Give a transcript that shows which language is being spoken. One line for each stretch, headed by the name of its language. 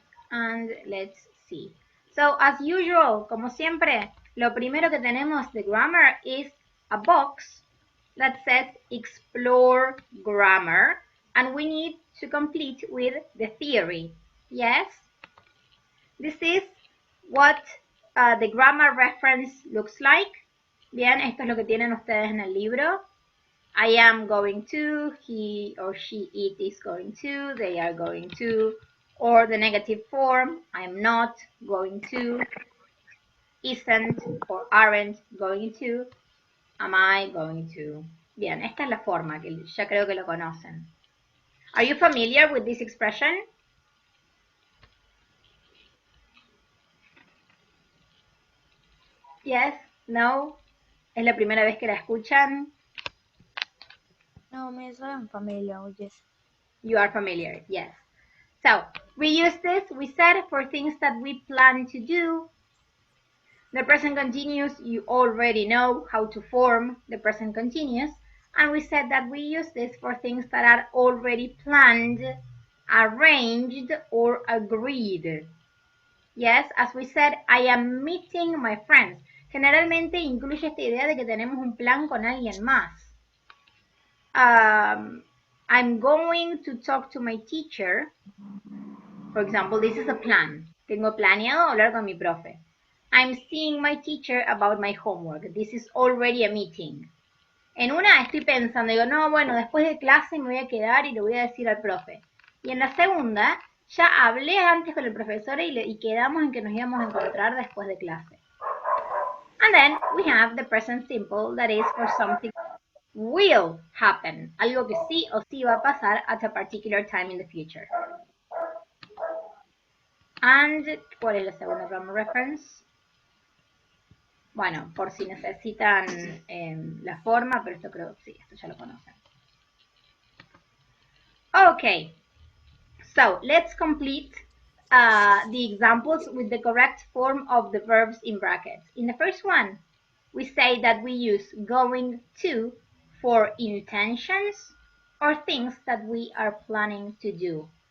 English: And let's see. So, as usual,
Spanish: como siempre, lo primero que tenemos de
English: grammar is a box that says explore grammar, and we need to complete with the theory. Yes? This is what the grammar reference looks like.
Spanish: Bien, esto es lo que tienen ustedes en el libro.
English: I am going to, he or she, it is going to, they are going to, or the negative form, I am not going to, isn't or aren't going to, am I going to.
Spanish: Bien, esta es la forma que ya creo que lo conocen.
English: Are you familiar with this expression? Yes? No?
Spanish: ¿Es la primera vez que la escuchan?
English: No, Miss, I'm familiar with this. You are familiar, yes. So, we use this, we said, for things that we plan to do. The present continuous, you already know how to form the present continuous. And we said that we use this for things that are already planned, arranged, or agreed. Yes, as we said, I am meeting my friends.
Spanish: Generalmente incluye esta idea de que tenemos un plan con alguien más.
English: I'm going to talk to my teacher. For example, this is a plan.
Spanish: Tengo planeado hablar con mi profe.
English: I'm seeing my teacher about my homework. This is already a meeting.
Spanish: En una estoy pensando, digo, no, bueno, después de clase me voy a quedar y le voy a decir al profe. Y en la segunda, ya hablé antes con el profesor y quedamos en que nos íbamos a encontrar después de clase.
English: And then we have the present simple that is for something will happen.
Spanish: Algo que sí o sí va a pasar
English: at a particular time in the future.
Spanish: And, ¿cuál es la segunda grammar reference? Bueno, por si necesitan la forma, pero esto creo que sí, esto ya lo conocen.
English: Okay, so let's complete the examples with the correct form of the verbs in brackets. In the first one, we say that we use going to for intentions or things that we are planning to do.